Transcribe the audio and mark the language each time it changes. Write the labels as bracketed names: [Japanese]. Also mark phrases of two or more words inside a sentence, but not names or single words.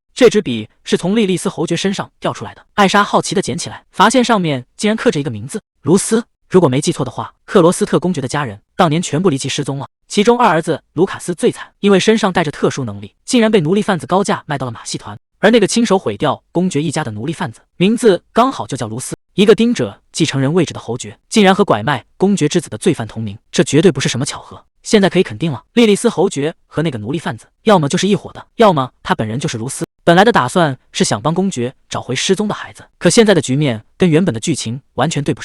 [Chinese] 這支筆是從莉莉絲侯爵身上掉出來的。艾莎好奇地撿起來，發現上面竟然刻着一個名字：盧斯。如果沒記錯的話，克羅斯特公爵的家人當年全部離奇失蹤了，其中二兒子盧卡斯最慘，因為身上帶着特殊能力，竟然被奴隸販子高價賣到了馬戲團。而那個親手毀掉公爵一家的奴隸販子，名字剛好就叫盧斯。一個盯着繼承人位置的侯爵，竟然和拐賣公爵之子的罪犯同名，這絕對不是什麼巧合。現在可以肯定了，莉莉絲侯爵和那個奴隸販子，要麼就是一夥的，要麼他本人就是盧斯。本來的打算是想幫公爵找回失蹤的孩子，可現在的局面跟原本的劇情完全對不上。